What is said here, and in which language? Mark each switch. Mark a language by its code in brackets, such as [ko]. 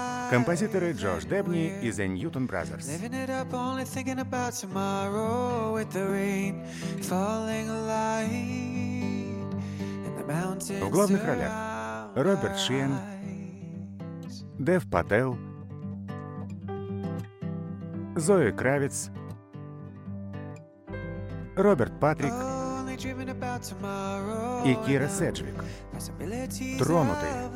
[ru] Композиторы Джош Дебни из The Newton Brothers. [en] Living it up, only thinking about tomorrow, with the rain falling light and the mountains. [ru] В главных ролях Роберт Шиен, Дев Пател, Зои Кравиц, Роберт Патрик и Кира Седжвик. Тронутый.